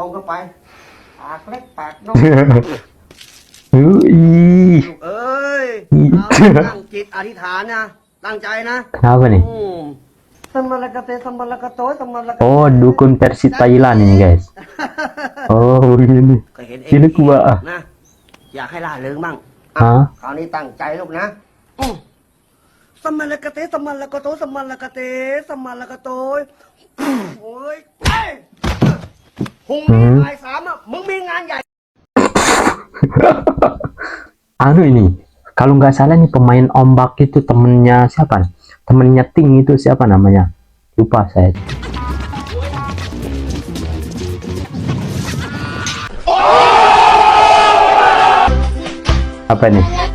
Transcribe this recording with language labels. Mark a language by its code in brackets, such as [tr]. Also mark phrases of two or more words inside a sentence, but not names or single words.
[id] Kenapa nih? Oh, dukun versi Thailand ini guys. Oh ini. Ini gua. [th] อยากให้ล่าเริงบ้าง Hah? คราวนี้ตั้งใจลูกนะสมมาละกะเตสมมาละกะโตสมมาละกะเตสมมาละกะโตโอ้ยพรุ่งนี้บ่าย 3อ่ะมึงมีงานใหญ่ [id] Anu ini, kalau nggak salah nih pemain ombak itu temennya siapa? Temennya Ting itu siapa namanya? Lupa saya. Apa nih?